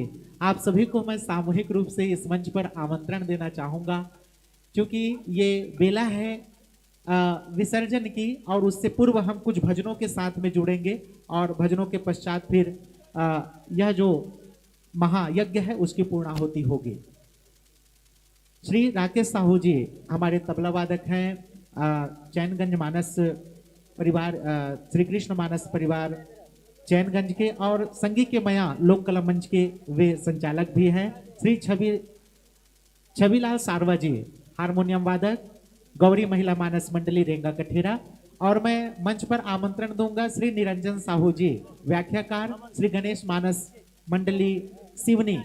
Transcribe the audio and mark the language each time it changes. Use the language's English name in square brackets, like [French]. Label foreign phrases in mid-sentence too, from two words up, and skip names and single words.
[Hindi] आप सभी को मैं सामूहिक रूप से इस मंच पर आमंत्रण देना चाहूँगा, क्योंकि ये बेला है विसर्जन की, और उससे पूर्व हम कुछ भजनों के साथ में जुड़ेंगे और भजनों के पश्चात फिर यह जो महायज्ञ है उसकी पूर्णाहुति होगी। श्री राकेश साहू जी हमारे तबला वादक हैं, चैनगंज मानस परिवार, श्री कृष्ण मानस परिवार चैनगंज के, और संगी के मया लोक कला मंच के वे संचालक भी हैं। श्री छविलाल सारवा जी हारमोनियम वादक, गौरी महिला मानस मंडली रेंगा कठेरा। और मैं मंच पर आमंत्रण दूंगा श्री निरंजन साहू जी, व्याख्याकार श्री गणेश मानस मंडली सिवनी।